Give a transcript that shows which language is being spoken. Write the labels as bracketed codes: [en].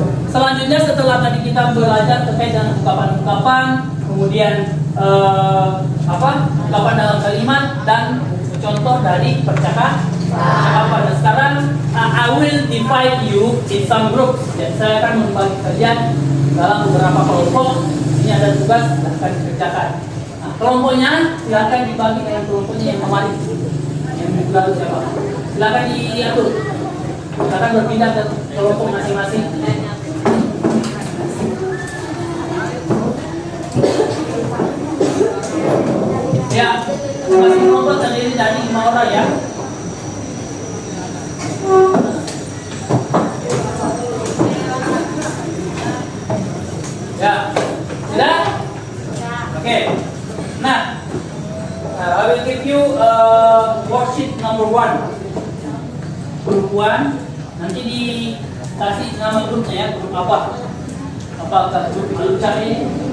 [id] Selanjutnya setelah tadi kita belajar terkait dengan ungkapan-ungkapan, kemudian ungkapan dalam kalimat dan contoh dari percakapan. Dan sekarang [en] I will divide you in some groups. [id] Dan saya akan membagi kalian dalam beberapa kelompok. Ini ada tugas yang akan dikerjakan. Nah, kelompoknya silakan dibagi dengan kelompoknya yang kemarin. Yang minggu lalu siapa? Silakan diatur. Silakan berpindah ke kelompok masing-masing. Ya, masing kelompok terdiri dari 5 orang ya. Ya, sudah? Oke. [en] Nah, I will give you worksheet number 1. [id] Grup 1. Nanti dikasih nama grupnya ya, grup apa? Apakah grup malucar ini?